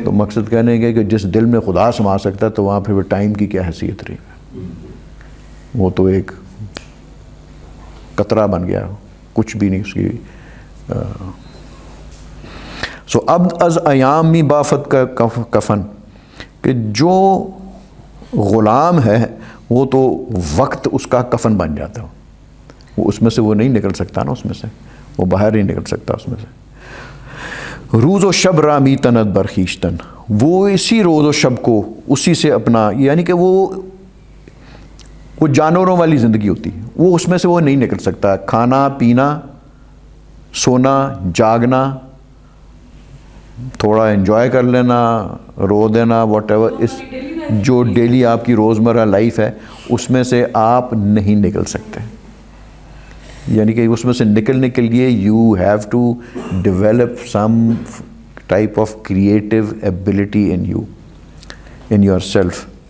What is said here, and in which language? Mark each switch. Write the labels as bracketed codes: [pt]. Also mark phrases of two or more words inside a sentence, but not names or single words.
[ur] تو مقصد کہنے کا کہ جس دل میں خدا سما سکتا ہے تو وہاں پھر وہ ٹائم کی کیا حیثیت رہی، وہ تو ایک قطرہ بن گیا، کچھ بھی نہیں اس کی۔ سو [fa] عبد از ایامی بافت کا کفن، [ur] کہ جو غلام ہے وہ تو وقت اس کا کفن بن جاتا ہے، وہ اس میں سے وہ نہیں نکل سکتا نا، اس میں سے وہ باہر نہیں نکل سکتا اس میں سے۔ [fa] روز و شب رامی تند برخیشتن، [ur] وہ اسی روز و شب کو اسی سے اپنا، یعنی کہ وہ جانوروں والی زندگی ہوتی ہے، وہ اس میں سے وہ نہیں نکل سکتا۔ کھانا پینا، سونا، جاگنا، تھوڑا انجوائے کر لینا، رو دینا، واٹ ایور، اس جو ڈیلی آپ کی روزمرہ لائف ہے اس میں سے آپ نہیں نکل سکتے، یعنی کہ اس میں سے نکلنے کے لیے [en] you have to develop some type of creative ability in you, in your self.